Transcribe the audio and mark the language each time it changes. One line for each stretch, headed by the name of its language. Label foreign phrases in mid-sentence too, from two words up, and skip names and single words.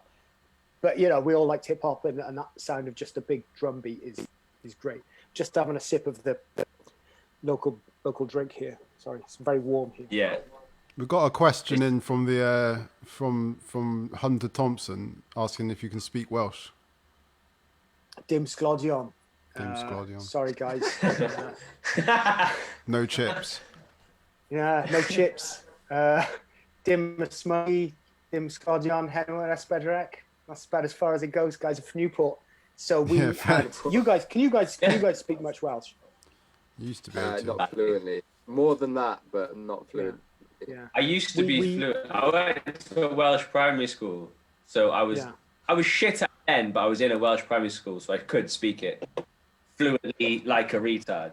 English: But you know, we all liked hip hop, and that sound of just a big drum beat is great. Just having a sip of the local drink here. Sorry, it's very warm here. Yeah. We've got a question in from the from Hunter Thompson asking if you can speak Welsh.
Welsh: Dim sglodion. Dim sglodion.
English: Sorry, guys. No chips. Yeah, no chips.
Welsh: Dim ysmygu, dim sglodion, henwer esbedrec.
English: That's about as far as it goes, guys. From Newport. So we had you guys. Can you guys speak much Welsh? Used to be able to. Not fluently. More than that, but not fluent. Yeah. I used to be fluent. I went to a Welsh primary school, so I was shit at then, but I was in a Welsh primary school, so I could speak it fluently like a retard.